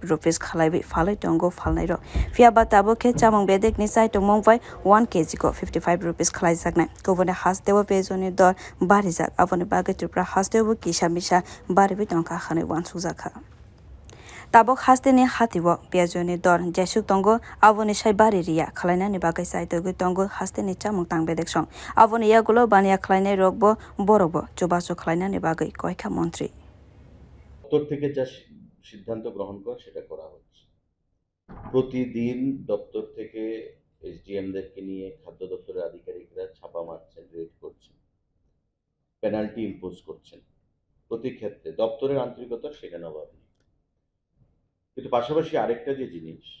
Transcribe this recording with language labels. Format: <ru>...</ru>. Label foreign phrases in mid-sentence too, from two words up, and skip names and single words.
<trp>rupees khalaibi phalai tongo phalnai ro fiaba tabo khe chamung bedekni sai tongmong bai 1 kg ko 55 rupees khalai jaknai kobone Haste wo Pejow ni dor barijak aboni bagai Tripura Haste wo kisa misa baribi tongka khanai wansukjaka tabok haste ni hatio Pejow ni dor jesuk tongo aboni sai bari riya khlaina ni bagai sai togu tongo haste ni chamung tang bedek song aboni ya gulo bania khlainai rokbo borokbo chubachu khlaina ni bagai koika montri</trp> <bn>দপ্তর থেকে যা সিদ্ধান্ত গ্রহণ করা সেটা করা হচ্ছে প্রতিদিন দপ্তর থেকে এসডিএমদেরকে নিয়ে খাদ্য দপ্তরের আধিকারিকরা ছাপা মারছেন রেড করছেন</bn> <en>penalty impose</en> <bn>করছেন প্রতি ক্ষেত্রে দপ্তরের আন্তরিকতা সেখানে অভাব নেই কিন্তু পাশাপাশি আরেকটা যে জিনিস</bn>